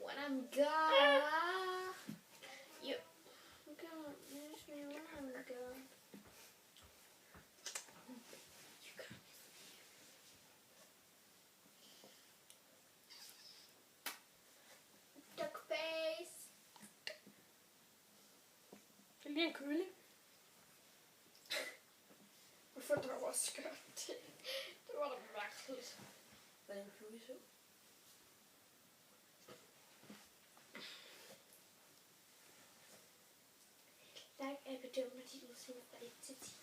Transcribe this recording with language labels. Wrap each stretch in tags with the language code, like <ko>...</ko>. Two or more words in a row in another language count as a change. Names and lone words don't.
<en>I'm gone. You gonna miss me when I'm gone. Duck face.</en> <da>Det er lige en kylling. Hvorfor der var skørt til? Det var da mærkeligt. Var det en fluesø? Like er bedømmer dit udseende fra 1 til 10.</da>